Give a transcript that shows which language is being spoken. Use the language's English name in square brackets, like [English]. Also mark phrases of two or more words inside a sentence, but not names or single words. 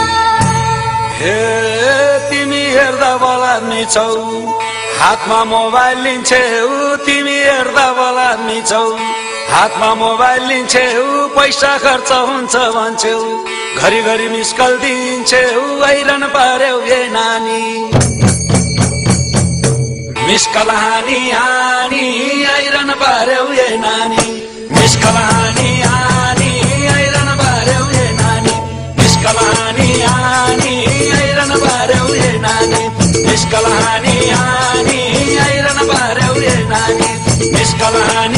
[Nepali] हे तिमी हेर्दा बोलामी छौ हातमा मोबाइल लिन्छौ तिमी हेर्दा बोलामी छौ हातमा मोबाइल लिन्छौ पैसा खर्च हुन्छ भन्छौ घरिघरि [English] miss call [Nepali] दिन्छौ हैरान पार्यौ ए नानी [English] miss call [Nepali] हानी हानी हैरान पार्यौ ए नानी [English] miss call [Nepali] हानी हानी हैरान पार्यौ ए नानी [English] miss call [Nepali] हानी हानी हैरान पार्यौ ए नानी [English] miss call [Nepali] हानी हानी हैरान पार्यौ ए नानी [English] miss call [Nepali] हानी